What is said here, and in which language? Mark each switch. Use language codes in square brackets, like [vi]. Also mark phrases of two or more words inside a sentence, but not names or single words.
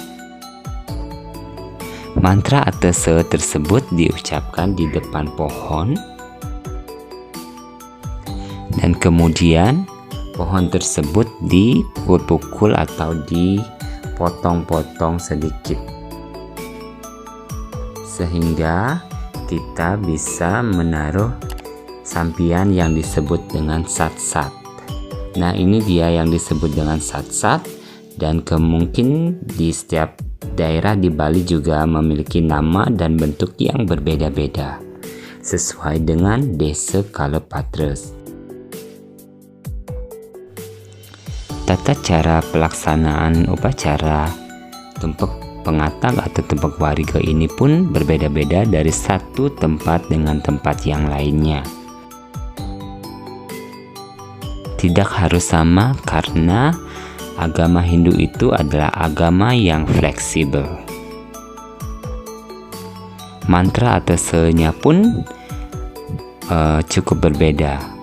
[id] Mantra atau se tersebut diucapkan di depan pohon, dan kemudian pohon tersebut dipukul-pukul atau dipotong-potong sedikit, sehingga kita bisa menaruh sampian yang disebut dengan sat-sat. Nah, ini dia yang disebut dengan sat-sat, dan kemungkinan di setiap daerah di Bali juga memiliki nama dan bentuk yang berbeda-beda sesuai dengan desa Kalepatres. Tata cara pelaksanaan upacara tumpek pengatag atau tumpek wariga ini pun berbeda-beda dari satu tempat dengan tempat yang lainnya. Tidak harus sama karena agama Hindu itu adalah agama yang fleksibel. Mantra atau se-nya pun cukup berbeda.